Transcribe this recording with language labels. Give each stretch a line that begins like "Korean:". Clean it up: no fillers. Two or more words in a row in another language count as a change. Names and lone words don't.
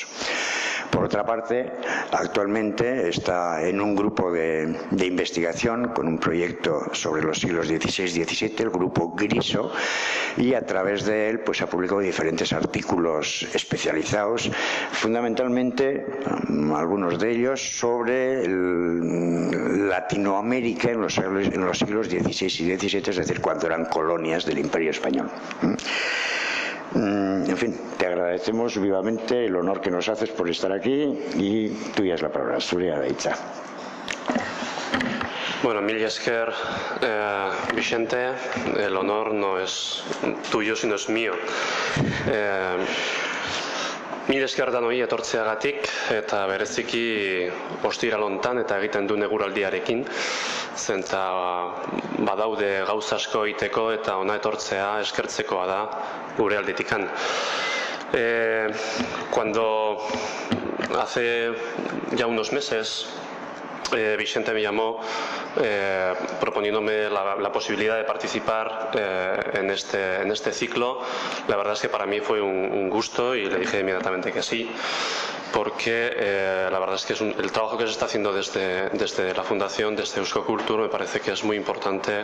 Spanish: Por otra parte, actualmente está en un grupo de investigación con un proyecto sobre los siglos XVI-XVII, el grupo Griso, y a través de él ha publicado diferentes artículos especializados, fundamentalmente, algunos de ellos, sobre Latinoamérica en los siglos XVI y XVII, es decir, cuando eran colonias del Imperio Español. En fin, te agradecemos vivamente el honor que nos haces por estar aquí, y tuya es la palabra,
Basque: Zurea da hitza. Mil esker,
Spanish: Vicente, el honor no es tuyo, sino es mío.
Basque: Mil esker danoi etortzeagatik, eta bereziki ostiral hontan eta egiten duen eguraldiarekin, zenta badaude gauza asko egiteko eta ona etortzea eskertzekoa da gure aldetikan.
Spanish: Cuando hace ya unos meses Vicente me llamó proponiéndome la posibilidad de participar en este ciclo. La verdad es que para mí fue un gusto y le dije inmediatamente que sí, porque la verdad es que el trabajo que se está haciendo desde la Fundación, desde Eusko Kultur, me parece que es muy importante.